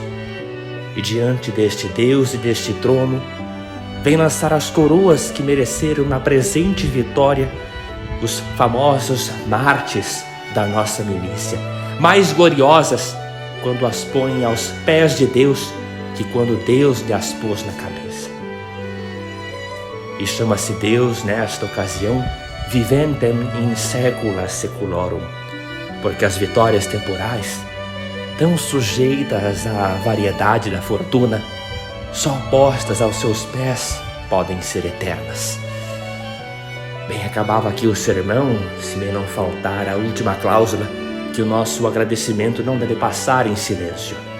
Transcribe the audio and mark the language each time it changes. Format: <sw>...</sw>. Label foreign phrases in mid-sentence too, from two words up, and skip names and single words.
<pt>E diante deste Deus e deste trono, vem lançar as coroas que mereceram na presente vitória os famosos mártires da nossa milícia, mais gloriosas quando as põem aos pés de Deus que quando Deus lhe as pôs na cabeça. E chama-se Deus, nesta ocasião,</pt> <la>viventem in saecula saeculorum,</la> <pt>porque as vitórias temporais, tão sujeitas à variedade da fortuna, só postas aos seus pés podem ser eternas. Bem, acabava aqui o sermão, se me não faltar a última cláusula, que o nosso agradecimento não deve passar em silêncio.</pt>